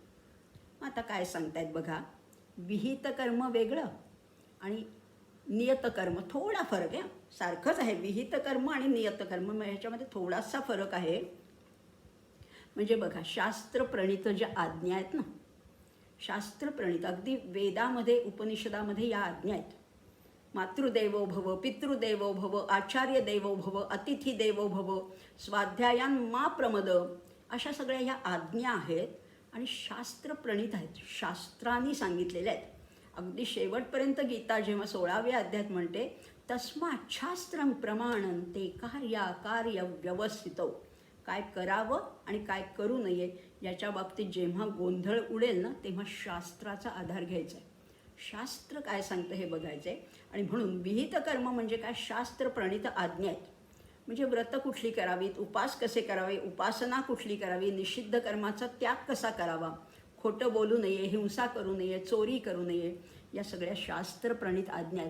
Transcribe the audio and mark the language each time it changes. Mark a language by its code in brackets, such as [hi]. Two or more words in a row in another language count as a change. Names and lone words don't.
[mr] आता काय सांगतायत बघा, विहित कर्म वेगळं आणि नियत कर्म, थोडा फरक आहे. सारखंच आहे विहित कर्म आणि नियत कर्म, ह्याच्यामध्ये थोडासा फरक आहे. म्हणजे बघा, शास्त्रप्रणित ज्या आज्ञा आहेत ना, शास्त्रप्रणित अगदी वेदामध्ये, उपनिषदामध्ये या आज्ञा आहेत. [sa] मातृदेवो भव, पितृदेवो भव, आचार्य देवो भव, अतिथी देवो भव, स्वाध्यायान मा प्रमद, [mr] अशा सगळ्या ह्या आज्ञा आहेत आणि शास्त्रप्रणित आहेत, शास्त्रांनी सांगितलेल्या आहेत. अगदी शेवटपर्यंत गीता जेव्हा 16व्या अध्यायात म्हणते, [sa] तस्मात् शास्त्रं प्रमाणन्ते कार्य व्यवस्थितौ. [mr] काय करावं आणि काय करू नये याच्या बाबतीत जेव्हा गोंधळ उडेल ना, तेव्हा शास्त्राचा आधार घ्यायचा आहे. शास्त्र काय सांगतं हे बघायचं आहे. आणि म्हणून विहित कर्म म्हणजे काय? शास्त्रप्रणित आज्ञा आहेत. म्हणजे व्रत कुठली करावीत, उपास कसे करावे, उपासना कुठली करावी, निषिद्ध कर्माचा त्याग कसा करावा, खोटं बोलू नये, हिंसा करू नये, चोरी करू नये, या सगळ्या शास्त्रप्रणित आज्ञा आहेत.